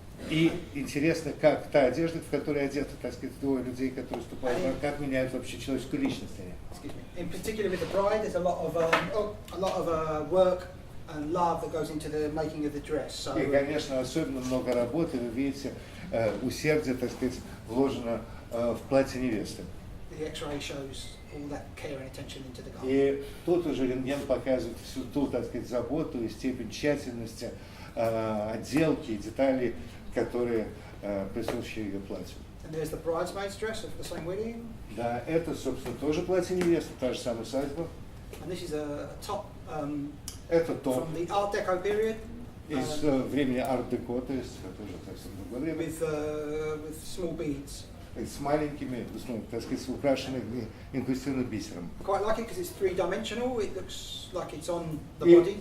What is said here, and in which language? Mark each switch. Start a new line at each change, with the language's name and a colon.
Russian: И интересно, как та одежда, в которой одеты, так сказать, двое людей, которые вступают в брак, как меняют вообще человеческую личность.
English: In particular with the bride, there's a lot of work and love that goes into the making of the dress. So,
Russian: и, конечно, особенно много работы, вы видите, усердие, так сказать, вложено в платье невесты.
English: The X-ray shows all that care and attention into the garment.
Russian: И тут уже рентген показывает всю ту, так сказать, заботу и степень тщательности, отделки и деталей, которые присущи ее платью.
English: And there's the bridesmaid's dress of the same wedding.
Russian: Да, это, собственно, тоже платье невесты, та же самая свадьба.
English: And this is a top.
Russian: Это топ.
English: From the Art Deco period.
Russian: Из времени арт-деко, то есть это уже совсем другое время.
English: With small beads.
Russian: С маленькими, так сказать, украшенными инкрустированным бисером.
English: Quite like it because it's three-dimensional. It looks like it's on the body.